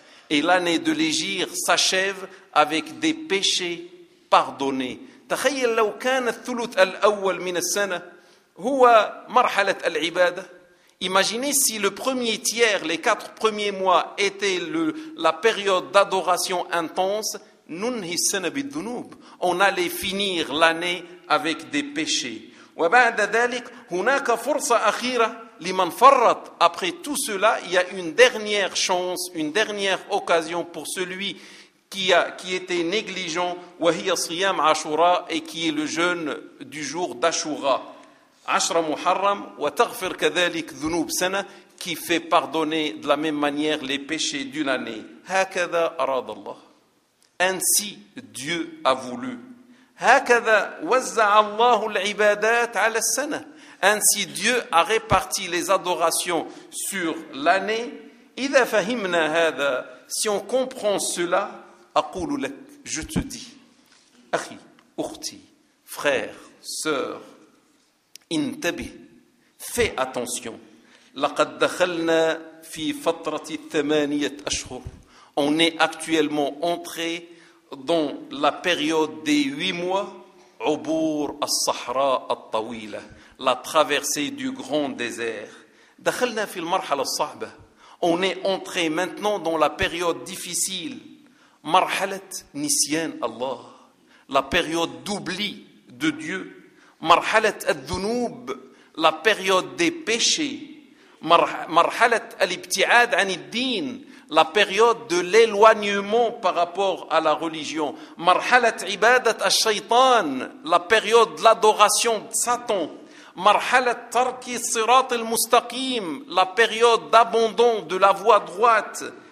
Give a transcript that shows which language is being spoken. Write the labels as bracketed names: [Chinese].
[French] Et l'année de l'égir s'achève avec des péchés pardonnés. [Arabic] تخيل لو كان الثلث الأول من السنة هو مرحلة العبادة. [French] Imaginez si le premier tiers, les quatre premiers mois, étaient la période d'adoration intense. On allait finir l'année avec des péchés. Après tout cela, il y a une dernière chance, une dernière occasion pour celui qui était négligent, [Arabic] وهي صيام عاشوراء, [French] et qui est le jeûne du jour d'Ashura. [Arabic] عشر محرم وتغفر كذلك ذنوب سنة, [French] qui fait pardonner de la même manière les péchés d'une année. [Arabic] هكذا أراد الله. [French] Ainsi Dieu a voulu. [Arabic] هكذا وزع الله العبادات على السنة. [French] Ainsi Dieu a réparti les adorations sur l'année. [Arabic] إذا فهمنا هذا, [French] si on comprend cela, [Arabic] أقول لك, [French] je te dis, [Arabic] أخي, أختي, [French] frère, sœur, [Arabic] انتبه, [French] fais attention. [Arabic] لقد دخلنا في فترة الثمانية أشهر. [French] On est actuellement entré dans la période des 8 mois, [Arabic] عبور الصحراء الطويلة, [French] la traversée du grand désert. [Arabic] دخلنا في المرحلة الصعبة. [French] On est entré maintenant dans la période difficile, [Arabic] مرحلة نسيان الله, [French] la période d'oubli de Dieu, [Arabic] مرحلة الذنوب, [French] la période des péchés, [Arabic] مرحلة الابتعاد عن الدين, [French] la période de l'éloignement par rapport à la religion, [Arabic] مرحلة عبادة الشيطان, [French] la période de l'adoration de Satan, [Arabic] مرحلة ترك الصراط المستقيم, [French] la période d'abandon de la voie droite.